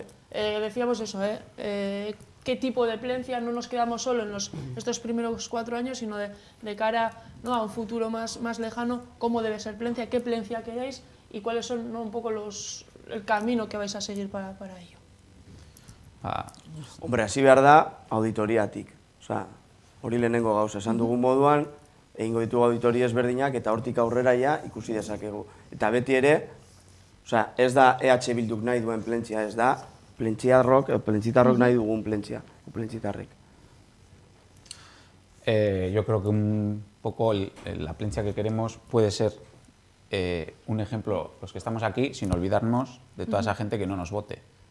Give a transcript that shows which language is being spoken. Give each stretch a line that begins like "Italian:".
Spanish: Decíamos eso, qué tipo de plencia, no nos quedamos solo en estos primeros 4 años, sino de cara a un futuro más lejano, cómo debe ser plencia, qué plencia queréis y cuáles son un poco el camino que vais a seguir para ello.
Basque: Hombre, hasi behar da auditoriatik. Hori lehenengo gauza, esan dugun moduan, egingo ditugu auditoria ezberdinak eta hortik aurrera ikusi dezakegu. Eta beti ere, ez da EH Bilduk nahi duen plentzia, ez da plentzitarrok nahi dugun plentzia, plentzitarrek.
Spanish: Yo creo que un poco la plencia que queremos puede ser un ejemplo, los que estamos aquí, sin olvidarnos de toda esa gente que no nos vote.